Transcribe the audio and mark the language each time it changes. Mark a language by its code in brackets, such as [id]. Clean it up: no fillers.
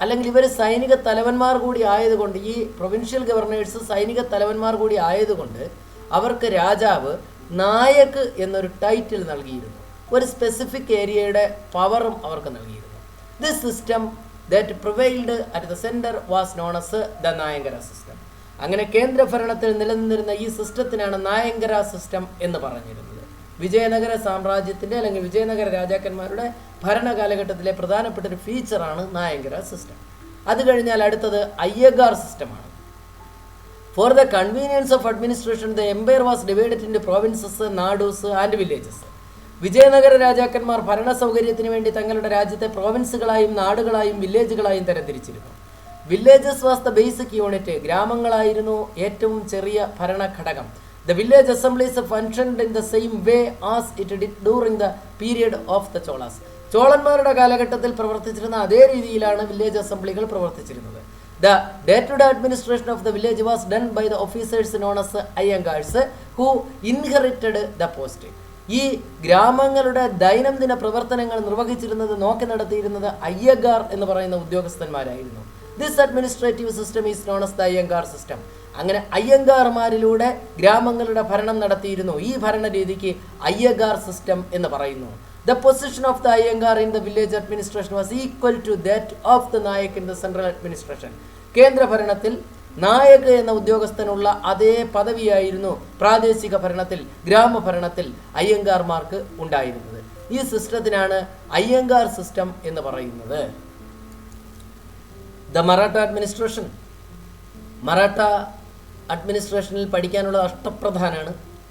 [ml] ഇവർ സൈനിക തലവന്മാർ കൂടി ആയതുകൊണ്ട്, ഈ പ്രൊവിൻഷ്യൽ ഗവർണേഴ്സ് സൈനിക തലവന്മാർ കൂടി ആയതുകൊണ്ട് അവർക്ക് രാജാവ് നായക് എന്നൊരു ടൈറ്റിൽ നൽകിയിരുന്നു. ഒരു സ്പെസിഫിക് ഏരിയയുടെ പവറും അവർക്ക് നൽകിയിരുന്നു. [en] This system that prevailed at the center was known as the Nayankara system. [ml] അങ്ങനെ കേന്ദ്ര ഭരണത്തിൽ നിലനിന്നിരുന്ന ഈ സിസ്റ്റത്തിനാണ് നായങ്കര സിസ്റ്റം എന്ന് പറഞ്ഞിരുന്നത്. വിജയനഗര സാമ്രാജ്യത്തിൻ്റെ അല്ലെങ്കിൽ വിജയനഗര രാജാക്കന്മാരുടെ ഭരണകാലഘട്ടത്തിലെ പ്രധാനപ്പെട്ട ഒരു ഫീച്ചറാണ് നായങ്കര സിസ്റ്റം. അത് കഴിഞ്ഞാൽ അടുത്തത് അയ്യഗാർ സിസ്റ്റമാണ്. [en] For the convenience of administration the empire was divided into provinces, nadus and villages. [ml] Vijayanagara രാജാക്കന്മാർ ഭരണ സൗകര്യത്തിന് വേണ്ടി തങ്ങളുടെ രാജ്യത്തെ പ്രോവിൻസുകളായും നാടുകളായും വില്ലേജുകളായും തരംതിരിച്ചിരുന്നു. [en] Villages was the basic unit. [ml] ഗ്രാമങ്ങളായിരുന്നു ഏറ്റവും ചെറിയ ഭരണഘടകം. [en] The village assemblies functioned in the same way as it did during the period of the Cholas. [ml] ചോളന്മാരുടെ കാലഘട്ടത്തിൽ പ്രവർത്തിച്ചിരുന്ന അതേ രീതിയിലാണ് വില്ലേജ് അസംബ്ലികൾ പ്രവർത്തിച്ചിരുന്നത്. [en] The day-to-day administration of the village was done by the officers known as Ayyangars who inherited the post. [ml] ഈ ഗ്രാമങ്ങളുടെ ദൈനംദിന പ്രവർത്തനങ്ങൾ നിർവഹിച്ചിരുന്നത് നോക്കി നടത്തിയിരുന്നത് അയ്യഗാർ എന്ന് പറയുന്ന ഉദ്യോഗസ്ഥന്മാരായിരുന്നു. [en] This administrative system is known as the Ayyangar system. [ml] അങ്ങനെ അയ്യങ്കാർമാരിലൂടെ ഗ്രാമങ്ങളുടെ ഭരണം നടത്തിയിരുന്നു. ഈ ഭരണ രീതിക്ക് അയ്യഗാർ സിസ്റ്റം എന്ന് പറയുന്നു. [en] The position of the Iyengar in the village administration was equal to that of the Nayak in the central administration. [ml] കേന്ദ്ര ഭരണത്തിൽ നായക് എന്ന ഉദ്യോഗസ്ഥനുള്ള അതേ പദവിയായിരുന്നു പ്രാദേശിക ഭരണത്തിൽ, ഗ്രാമഭരണത്തിൽ അയ്യങ്കാർമാർക്ക് ഉണ്ടായിരുന്നത്. ഈ സിസ്റ്റത്തിനാണ് അയ്യങ്കാർ സിസ്റ്റം എന്ന് പറയുന്നത്. [en] The Maratha administration. [ml] മറാഠ അഡ്മിനിസ്ട്രേഷനിൽ പഠിക്കാനുള്ള അഷ്ടപ്രധാനാണ്.